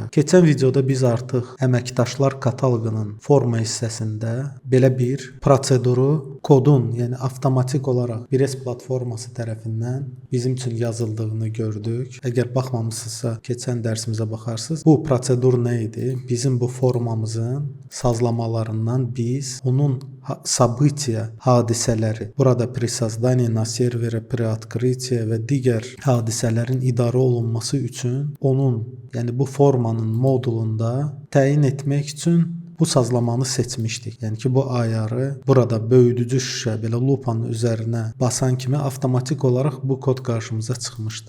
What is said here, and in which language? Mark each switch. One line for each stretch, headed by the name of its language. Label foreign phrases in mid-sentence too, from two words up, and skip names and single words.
Azerbaijani: Keçən videoda biz artıq əməkdaşlar kataloqunun forma hissəsində belə bir proseduru kodun, yəni avtomatik olaraq 1S platforması tərəfindən bizim üçün yazıldığını gördük. Əgər baxmamısınızsa, keçən dərsimizə baxarsınız. Bu prosedur nə idi? Bizim bu formamızın sazlamalarından biz onun события, hadisələri, burada
Russian: при создании на сервере, при открытии
Azerbaijani: və digər hadisələrin idarə olunması üçün onun, yəni bu formanın modulunda təyin etmək üçün bu sazlamanı seçmişdik. Yəni ki, bu ayarı burada böyüdücü şüşə belə lupanın üzərinə basan kimi avtomatik olaraq bu kod qarşımıza çıxmışdı.